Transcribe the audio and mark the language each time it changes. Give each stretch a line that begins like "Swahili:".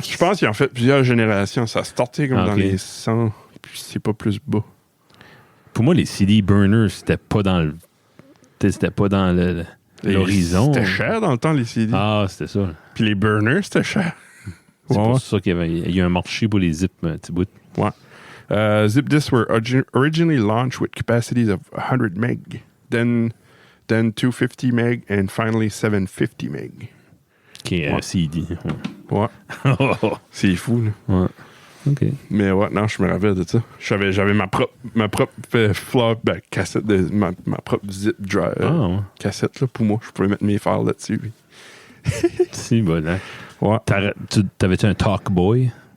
French: Je pense qu'il en fait plusieurs générations. Ça a starté comme dans les 100. Puis c'est pas plus bas. Pour moi, les CD burners, c'était pas dans le... C'était pas dans l'horizon. C'était cher dans le temps, les CD. Ah, c'était ça. Puis les burners, c'était cher. C'est pour ça qu'il y a eu un marché pour les zip, un petit bout. Ouais.
English: Zip disks were originally launched with capacities of 100 meg, then 250 meg, and finally 750 meg.
French: Qui est un CD. Ouais. C'est fou, là. Ouais. OK. Mais ouais, non, je me rappelle de ça. J'avais ma propre flop cassette, ma propre zip drive. Cassette, là, pour moi. Je pouvais mettre mes files là-dessus. Si, bon, là. Ouais. T'avais-tu un Talkboy?